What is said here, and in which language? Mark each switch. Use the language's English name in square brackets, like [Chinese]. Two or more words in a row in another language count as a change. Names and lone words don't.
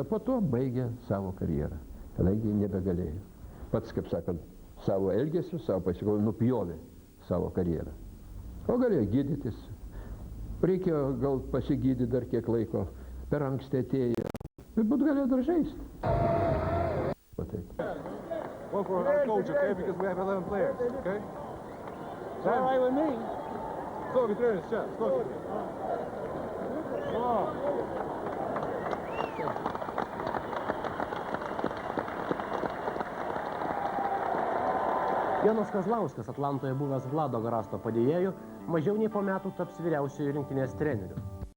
[Lithuanian] Po to baigė savo karjerą, kadangi nebegalėjo. Pats, kaip sakant, savo elgesiu, savo pasikovimu nupjovė savo karjerą. O galėjo gydytis, reikėjo gal pasigydyti dar kiek laiko, per anksti atėjo, bet būt galėjo dar žaisti. [English] One for our coach, okay? Because we have 11 players, okay? It's all right with me. Slow, get there, shot. Slow. Come on. [Lithuanian] Jonas Kazlauskas, Atlantoje buvęs Vlado Garasto padėjėju, mažiau nei po metų taps vyriausiojo rinktinės treneriu.